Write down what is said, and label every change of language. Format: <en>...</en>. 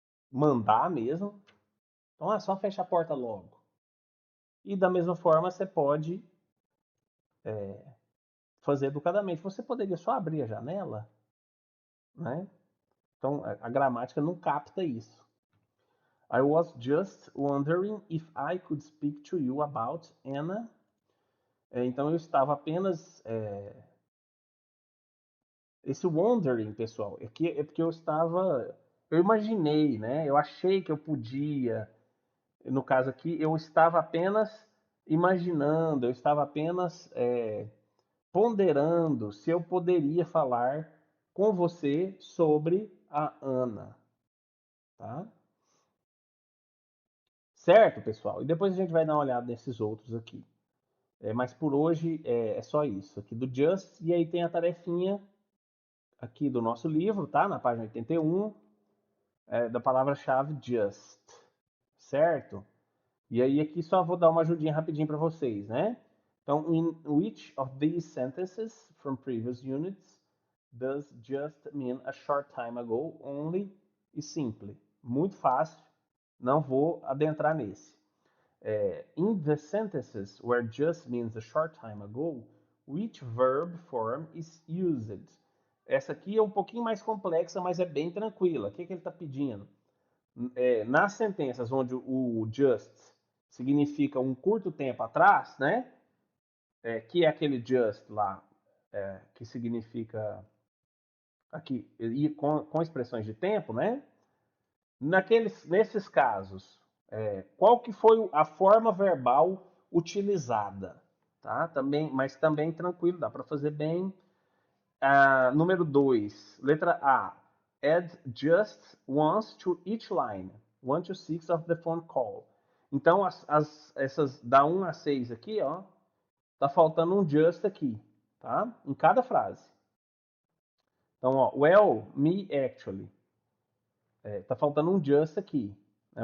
<pt>Mandar mesmo. Então, só fecha a porta logo. E da mesma forma, você pode fazer educadamente. Você poderia só abrir a janela, né? Então, a gramática não capta isso.</pt> <en>I was just wondering if I could speak to you about Anna.</en> <pt>Então, eu estava apenas... esse wondering, pessoal, é porque eu estava... Eu imaginei, né? Eu achei que eu podia... No caso aqui, eu estava apenas imaginando, eu estava apenas ponderando se eu poderia falar com você sobre a Ana, tá? Certo, pessoal? E depois a gente vai dar uma olhada nesses outros aqui. Mas por hoje é só isso aqui do Just. E aí tem a tarefinha aqui do nosso livro, tá? Na página 81, da palavra-chave Just, certo? E aí aqui só vou dar uma ajudinha rapidinho para vocês, né? Então,</pt> <en>in which of these sentences from previous units does just mean a short time ago only e simply?</en> <pt>Muito fácil, não vou adentrar nesse.</pt> <en>In the sentences where just means a short time ago, which verb form is used?</en> <pt>Essa aqui é um pouquinho mais complexa, mas é bem tranquila. O que ele está pedindo? Nas sentenças onde o just significa um curto tempo atrás, né? Que é aquele just lá, que significa aqui, e com expressões de tempo, né? Nesses casos, qual que foi a forma verbal utilizada? Tá? Também, mas também tranquilo, dá para fazer bem. Número 2, letra A.</pt> <en>Add just once to each line. 1 to 6 of the phone call.</en> <pt>Então, essas da 1 a 6 aqui, ó, tá faltando um just aqui, tá? Em cada frase. Então, ó,</pt> <en>well, me actually.</en> <pt>Tá faltando um just aqui. Né?</pt>